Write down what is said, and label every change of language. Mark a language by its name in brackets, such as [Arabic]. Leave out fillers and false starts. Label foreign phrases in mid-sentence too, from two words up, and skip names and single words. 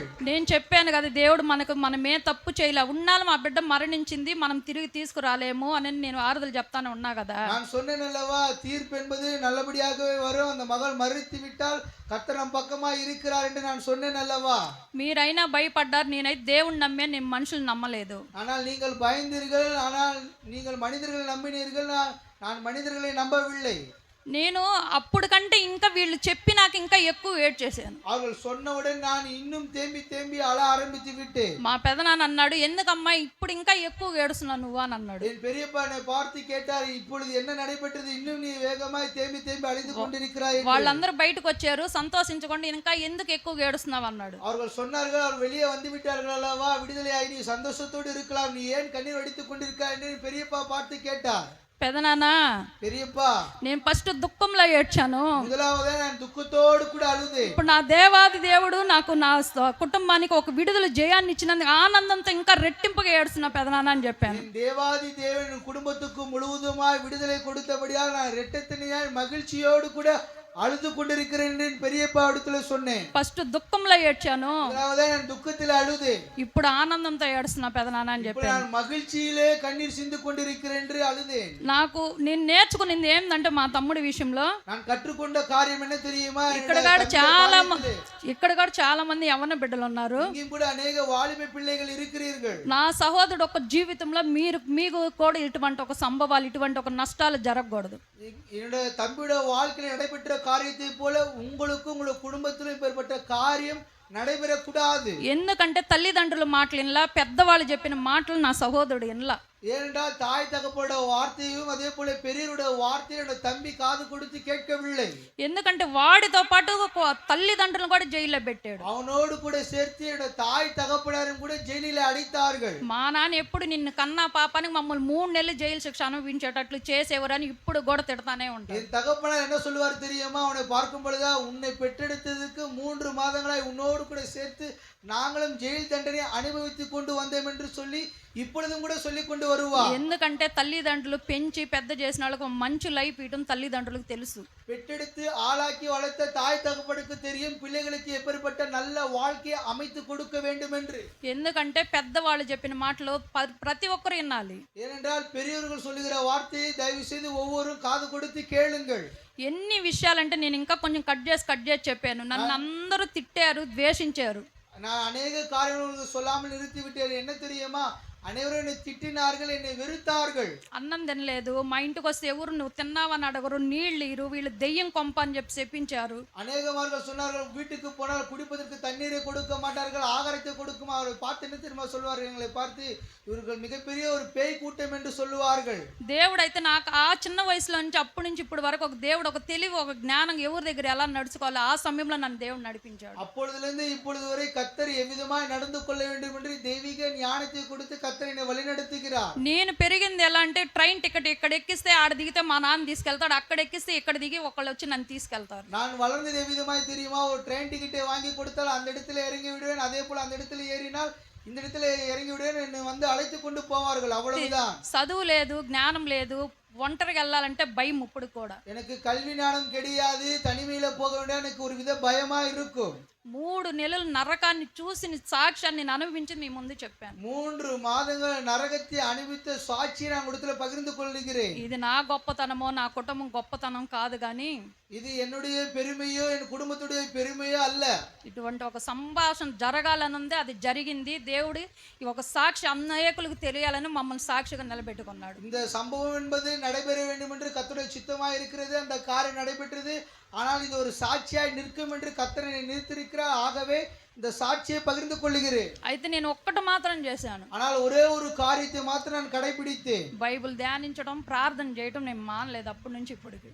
[Telugu] నేను చెప్పాను కదా, దేవుడు మనమే తప్పు చేయలే, ఉన్నాళ్ళు మా బిడ్డ మరణించింది, మనం తిరిగి తీసుకురాలేము అని నేను ఆరుదలు చెప్తానే ఉన్నా కదా. [Tamil] நான் சொன்னேன் அல்லவா, தீர்ப்பு என்பது நல்லபடியாகவே வரும், அந்த மகள் மறித்து விட்டால் கர்த்தர் நம் பக்கமாய் இருக்கிறார் என்று நான் சொன்னேன் அல்லவா. [Telugu] మీరైనా భయపడ్డారు, నేనైతే దేవుణ్ణి నమ్మే, నేను మనుషులు నమ్మలేదు. [Tamil] ஆனால் நீங்கள் பயந்தீர்கள், ஆனால் நீங்கள் மனிதர்களை நம்பினீர்கள், நான் மனிதர்களை நம்பவில்லை. [Telugu] నేను అప్పుడు కంటే ఇంకా వీళ్ళు చెప్పి నాకు ఇంకా ఎక్కువ వెయిట్ చేశాను. [Tamil] அவர்கள் சொன்னவுடன் நான் இன்னும் தேம்பி தேம்பி அழ ஆரம்பித்து விட்டேன். [Telugu] మా పెదనాన్న అన్నాడు, ఎందుకమ్మా ఇప్పుడు ఇంకా ఎక్కువ ఏడుస్తున్నావు నువ్వు అని అన్నాడు. [Tamil] என் பெரியப்பா என்னை பார்த்து கேட்டார், இப்பொழுது என்ன நடைபெற்றது, இன்னும் நீ வேகமாய் தேம்பி தேம்பி அழிந்து கொண்டிருக்கிறாய். [Telugu] వాళ్ళందరూ బయటకు వచ్చారు, సంతోషించకుండా ఇంకా ఎందుకు ఎక్కువ ఏడుస్తున్నావు అన్నాడు. [Tamil] அவர்கள் சொன்னார்கள், அவர் வெளியே வந்து விட்டார்கள் அல்லவா, விடுதலையாகி நீ சந்தோஷத்தோடு இருக்கலாம், நீ ஏன் கண்ணீர் வடித்துக் கொண்டிருக்காய் என்று பெரியப்பா பார்த்து கேட்டார். [Telugu] పెదనాన్న, [Tamil] பெரியப்பா [Telugu] నేను ఫస్ట్ దుఃఖంలో ఏడ్చాను, [Tamil] முதலாவதே நான் துக்கத்தோடு கூட அழுதேன். [Telugu] ఇప్పుడు నా దేవాది దేవుడు నాకు నా కుటుంబానికి ఒక విడుదల జయాన్ని ఇచ్చినందుకు ఆనందంతో ఇంకా రెట్టింపుగా ఏడుస్తున్నా పెదనాన్న అని చెప్పాను. [Tamil] என் தேவாதி தேவன் குடும்பத்துக்கு முழுவதுமாய் விடுதலை கொடுத்தபடியால் நான் இரட்டத்தனையாய் மகிழ்ச்சியோடு கூட அழுது கொண்டிருக்கிறேன் என்று பெரியப்பா இடத்துல சொன்னேன். [Telugu] ఫస్ట్ దుఃఖంలో ఏడ్చాను, [Tamil] முதலாவதே நான் துக்கத்தில் அழுதேன், [Telugu] ఇప్పుడు ఆనందంతో ఏడుస్తున్నా పెదనాన్న అని [Tamil] இப்போ [Telugu] చెప్పాను. [Tamil] நான் மகிழ்ச்சியிலே கண்ணீர் சிந்து கொண்டிருக்கிறேன் என்று அழுதேன். [Telugu] నాకు నేను నేర్చుకున్నది ఏంటంటే మా తమ్ముడి విషయంలో, [Tamil] நான் కற்றுకొண்ட కార్యం என்ன தெரியுமா, [Telugu] ఇక్కడ కూడా చాలా మంది యవ్వన బిడ్డలు ఉన్నారు, [Tamil] இங்கேயும் கூட अनेक வாலிப பிள்ளைகள் இருக்கிறீர்கள். [Telugu] నా సహోదరుడు ఒక జీవితంలో మీకు కూడా ఇటువంటి ఒక సంభవాలు, ఇటువంటి ఒక నష్టాలు జరగకూడదు. [Tamil] என்னோட தம்பியோட வாழ்க்கையில் நடைபெற்ற காரியத்தை போல உங்களுக்கும் உங்களோட குடும்பத்திலும் இப்பேற்பட்ட காரியம் நடைபெறக்கூடாது. [Telugu] ఎందుకంటే తల్లిదండ్రుల మాటలు వినలా, పెద్దవాళ్ళు చెప్పిన మాటలు నా సహోదరుడు వినలా. [Tamil] ஏனென்றால் தாய் தகப்போட வார்த்தையும் அதே போல பெரியவருடைய வார்த்தையோட தம்பி காது கொடுத்து கேட்கவில்லை. [Telugu] ఎందుకంటే వాడితో పాటు తల్లిదండ్రులను కూడా జైల్లో పెట్టాడు. [Tamil] அவனோடு கூட சேர்த்து என்னோட தாய் தகப்பனாரும் கூட ஜெயிலில் அடைத்தார்கள். [Telugu] మా నాన్న ఎప్పుడు నిన్ను కన్నా పాపానికి మమ్మల్ని 3 నెలలు జైలు శిక్ష అనుభవించేటట్లు చేసేవరని ఇప్పుడు కూడా తిడతానే ఉంటాడు. [Tamil] என் தகப்பனார் என்ன சொல்லுவார் தெரியுமா, அவனை பார்க்கும் பொழுது உன்னை பெற்றெடுத்ததுக்கு 3 மாதங்களாய் உன்னோடு கூட சேர்த்து நாங்களும் ஜெயில் தண்டனை அனுபவித்துக் கொண்டு வந்தோம் என்று சொல்லி இப்பொழுதும் கூட சொல்லிக் கொண்டு வருவார். [Telugu] ఎందుకంటే తల్లిదండ్రులు పెంచి పెద్ద చేసిన వాళ్ళకు మంచి లైఫ్ ఇవ్వడం తల్లిదండ్రులకు తెలుసు. [Tamil] பெற்றெடுத்து ஆளாக்கி வளர்த்த தாய் தகப்பனுக்கு தெரியும் பிள்ளைகளுக்கு எப்படிப்பட்ட நல்ல வாழ்க்கையை அமைத்து கொடுக்க வேண்டும் என்று. [Telugu] ఎందుకంటే పెద్దవాళ్ళు చెప్పిన మాటలు ప్రతి ఒక్కరు వినాలి. [Tamil] ஏனென்றால் பெரியவர்கள் சொல்லுகிற வார்த்தையை தயவு செய்து ஒவ்வொருவரும் காது கொடுத்து கேளுங்கள். [Telugu] ఎన్ని విషయాలంటే నేను ఇంకా కొంచెం కట్ చేసి చెప్పాను. నన్ను అందరూ తిట్టారు, ద్వేషించారు. [Tamil] நான் அநேக காரியங்கள் சொல்லாமல் நிறுத்தி விட்டேன். என்ன தெரியுமா, அனைவரும் என்னை திட்டினார்கள், என்னை வெறுத்தார்கள். [Telugu] అన్నం తినలేదు, మా ఇంటికి వస్తే ఎవరు నువ్వు తిన్నావని అడగరు, నీళ్ళు ఇరు, వీళ్ళు దెయ్యం కొంప అని చెప్పి చెప్పించారు. [Tamil] அநேகமார்கள் சொன்னார்கள், வீட்டுக்கு போனால் குடிப்பதற்கு தண்ணீரை கொடுக்க மாட்டார்கள், ஆகாரத்தை கொடுக்கும். அவரை பார்த்து என்ன தெரியுமா சொல்வார்கள், எங்களை பார்த்து இவர்கள் மிகப்பெரிய ஒரு பேய் கூட்டம் என்று சொல்லுவார்கள். [Telugu] దేవుడు అయితే నాకు ఆ చిన్న వయసులో నుంచి అప్పటి నుంచి ఇప్పటి వరకు ఒక దేవుడు ఒక తెలివి, ఒక జ్ఞానం, ఎవరి దగ్గర ఎలా నడుచుకోవాలో ఆ సమయంలో నన్ను దేవుడు నడిపించాడు. [Tamil] அப்பொழுதிலிருந்து இப்பொழுது வரை கர்த்தர் எவ்விதமாய் நடந்து கொள்ள வேண்டும் என்று தெய்வீக ஞானத்தை கொடுத்து கர்த்தர் என்னை வழிநடத்துகிறார். [Telugu] నేను పెరిగింది ఎలా అంటే, ట్రైన్ టికెట్ ఇక్కడ ఎక్కిస్తే ఆడ దిగితే మా నాన్న తీసుకెళ్తాడు, అక్కడ ఎక్కిస్తే ఇక్కడ దిగి ఒకళ్ళు వచ్చి నన్ను తీసుకెళ్తారు. [Tamil] நான் வளர்ந்தது எவ்விதமாய் தெரியுமா, ஒரு ட்ரெயின் டிக்கெட்டை வாங்கி கொடுத்தால் அந்த இடத்துல இறங்கி விடுவேன், அதே போல அந்த இடத்துல ஏறினால் இந்த இடத்துல இறங்கி விடுவேன், என்னை வந்து அழைத்து கொண்டு போவார்கள். அவ்வளவுதான். [Telugu] చదువు లేదు, జ్ఞానం లేదు, ఒంటరిగా వెళ్ళాలంటే భయం ఇప్పుడు కూడా. [Tamil] எனக்கு கல்வி ஞானம் கிடையாது, தனிமையில போக வேண்டிய எனக்கு ஒரு வித பயமா இருக்கும். [Telugu] 3 నెలలు నరకాన్ని చూసిన సాక్ష్యాన్ని నేను అనుభవించి మీ ముందు చెప్పాను. [Tamil] 3 மாதங்கள் நரகத்தை அனுபவித்த சாட்சியை நான் இடத்துல பகிர்ந்து கொள்கிறேன். [Telugu] ఇది నా గొప్పతనమో నా కుటుంబం గొప్పతనం కాదు, కానీ [Tamil] இது என்னுடைய பெருமையோ என் குடும்பத்துடைய பெருமையோ அல்ல. [Telugu] ఇటువంటి ఒక సంభాషణ జరగాలనుంది, అది జరిగింది. దేవుడి ఈ ఒక సాక్షి అనేకులకు తెలియాలని మమ్మల్ని సాక్షిగా నిలబెట్టుకున్నాడు. [Tamil] இந்த சம்பவம் என்பது நடைபெற வேண்டும் என்று கர்த்தருடைய சித்தமாய் இருக்கிறது. அந்த காரியம் நடைபெற்றது. ஆனால் இது ஒரு சாட்சியாய் நிற்கும் என்று கர்த்தர் என்னை நிறுத்தியிருக்கிறார். ஆகவே இந்த சாட்சியை பகிர்ந்து கொள்கிறேன். [Telugu] అయితే నేను ఒక్కటి మాత్రం చేశాను, [Tamil] ஆனால் ஒரே ஒரு காரியத்தை மாத்திரம் நான் கடைபிடித்தேன். [Telugu] బైబిల్ ధ్యానించడం, ప్రార్థన చేయడం నేను మానలేదు అప్పటి నుంచి ఇప్పటికి.